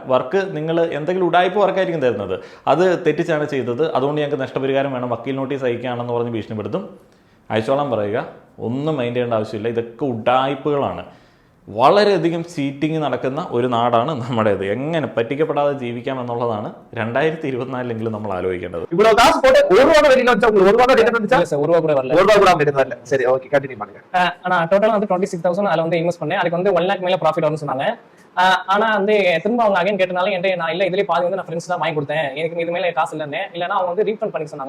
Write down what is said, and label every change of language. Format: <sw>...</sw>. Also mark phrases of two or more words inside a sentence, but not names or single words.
<ml>വർക്ക് നിങ്ങൾ എന്തെങ്കിലും ഉടായ്പ വർക്കായിരിക്കും തരുന്നത്, അത് തെറ്റിച്ചാണ് ചെയ്തത്, അതുകൊണ്ട് ഞങ്ങൾക്ക് നഷ്ടപരിഹാരം വേണം, വക്കീൽ നോട്ടീസ് അയക്കുകയാണെന്ന് പറഞ്ഞ് ഭീഷണിപ്പെടുത്തും. അയച്ചോളാൻ പറയുക, ഒന്നും മൈൻഡ് ചെയ്യേണ്ട ആവശ്യമില്ല. ഇതൊക്കെ ഉടായ്പകളാണ്. വളരെയധികം ചീറ്റിംഗ് നടക്കുന്ന ഒരു നാടാണ് നമ്മുടേത്. എങ്ങനെ പറ്റിക്കപ്പെടാതെ ജീവിക്കാം എന്നുള്ളതാണ് 2024 നമ്മൾ ആലോചിക്കേണ്ടത്.</ml> <ta>இவ்வளவு காசு போட்டு 1 ரூபா வெளியில வச்சா உங்களுக்கு 1 ரூபா ரிட்டர்ன் வந்துச்சா? இல்ல சார், 1 ரூபா கூட வரல. 1 ரூபா கூட ரிட்டர்ன் வரல. சரி, ஓகே, கண்டினியூ பண்ணுங்க. ஆனா டோட்டலா வந்து 26,000 அதுல வந்து இன்வெஸ்ட் பண்ணேன். அதுக்கு வந்து 1 lakh மேல ப்ராஃபிட் வரும்னு சொன்னாங்க. ஆனா வந்து திரும்ப அவங்க அகைன் கேட்டனால என்கிட்ட நான் இல்ல இதுலயே பாதி வந்து நான் ஃப்ரெண்ட்ஸ் தான் வாங்கி கொடுத்தேன், எனக்கு இது மேல காசு இல்லன்னா அவங்க வந்து ரீஃபண்ட் பண்ணி சொன்னாங்க.</ta>